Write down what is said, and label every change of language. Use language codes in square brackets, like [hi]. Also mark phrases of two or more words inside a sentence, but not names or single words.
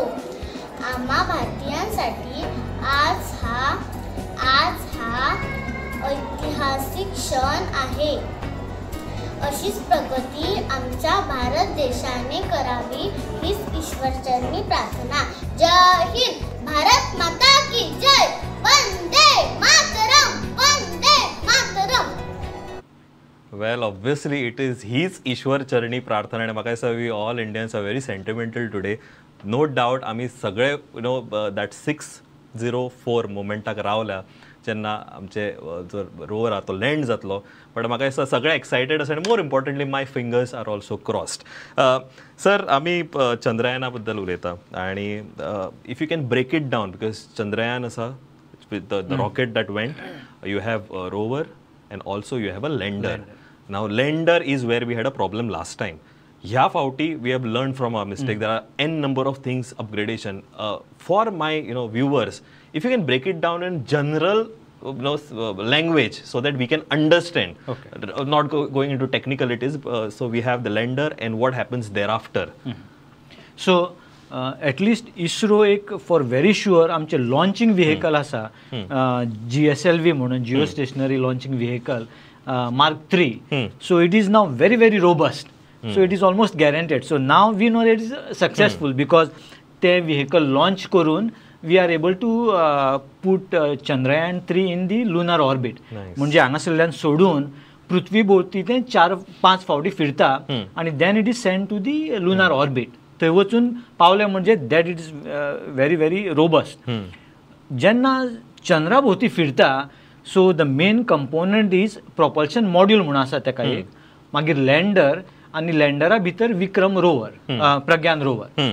[mr] आम्हा भारतीयांसाठी आज हा ऐतिहासिक क्षण आहे. अशीच प्रगती आमच्या भारत देशाने करावी हीच ईश्वरचरणी प्रार्थना. [hi] जय हिंद, भारत माता की जय, [sa] वंदे मातरम, वंदे मातरम. [en] Well, obviously it is [mr] हीच ईश्वर चरणी प्रार्थना [kok] आणि म्हाका दिसता [en] we all Indians are very sentimental today. no doubt [kok] आमी सगळे दॅट 604 मोमेंटाक रावल्या जेन्ना आमचे जो रोवर आहा तो लँड जातलो. [en] बट [kok] म्हाका दिसता सगळे एक्सायटेड आसा आनी [en] more importantly my fingers are also crossed. सर [kok] आमी चंद्रयाना बद्दल उलयता आणि [en] if you can break it down because चंद्रयान आसा with the rocket that went, you have rover and also you have a lander. Now lander is where we had a problem last time. [kok] ह्या फावटी [en] we have learned from our mistake. There are n number of things upgradation. For my viewers, if you can break it down in general language so that we can understand. Okay. Not going into technicalities. So we have the lander and what happens thereafter. So at least ISRO एक for very sure आमचे launching vehicle आसा GSLV म्हणून geo stationary launching vehicle Mark 3. So it is now very very robust. So it is almost guaranteed. So now we know that it is successful because ते vehicle launch करून we are able to put Chandrayaan 3 in the lunar orbit. [kok] म्हणजे हांगासरल्यान सोडून पृथ्वी भोवती ते 4-5 फावटी फिरता आणि [en] then it is sent to the lunar orbit. [kok] थंय वचून पावले म्हणजे [en] that it is very very robust. [kok] जेन्ना चंद्रा भोवती फिरता [en] so the main component is propulsion module [kok] म्हणून आसा तेका एक, मागीर लँडर आनी लँडरा भितर विक्रम रोवर, प्रज्ञान रोवर.